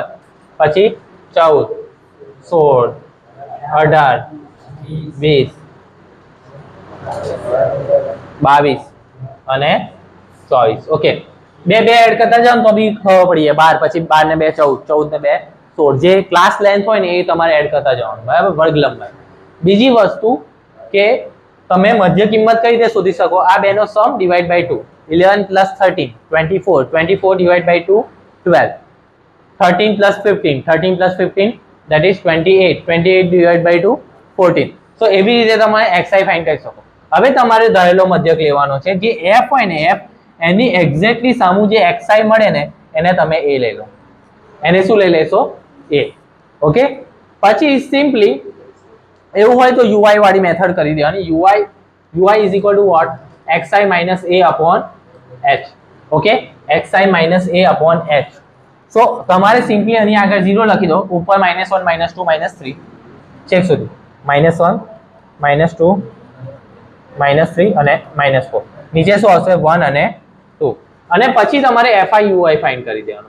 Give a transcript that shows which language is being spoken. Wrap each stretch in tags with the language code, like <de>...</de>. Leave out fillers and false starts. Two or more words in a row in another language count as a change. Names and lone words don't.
<gu>પછી 14 16 18 20 22 અને 24. ઓકે, બે એડ કરતા જાઓ તો બી ખબર પડી જાય. 12 પછી 12 ને 2 14, 14 ને 2 16. જે</gu> <en>class length</en> <gu>હોય ને એ તમારે એડ કરતા જવાનું. બરાબર, વર્ગ લંબાઈ. બીજી વસ્તુ કે તમે મધ્ય કિંમત કઈ રીતે શોધી શકો? આ બેનો સમ</gu> <en>divide by</en> <gu>2.</gu> <en>11 plus 13 24, 24 divided by 2 12, 13 plus 15, 13 plus 15 that is 28, 28 divided by 2 14.</en> <gu>So એવી રીતે તમે xi ફાઇન્ડ કરી શકો. હવે તમારે ધારેલો મધ્યક લેવાનો છે, જે f હોય ને f એની એક્ઝેક્ટલી સામું જે xi મળે ને એને તમે a લઈ લો. એને શું લઈ લેશો? a. ઓકે, પછી સિમ્પલી એવું હોય તો ui વાળી મેથડ કરી દેવાની.</gu> <en>ui is equal to what? xi minus a upon h. ઓકે, xi minus a upon h.</en> <gu>સો તમારે સિમ્પલી આની આગળ 0 લખી દો, ઉપર -1 -2 -3 ચેક સુધી, -1 -2 -3 અને -4. નીચે શું આવશે? 1 અને 2. અને પછી તમારે fi ui ફાઇન્ડ કરી દેવાનું.</gu>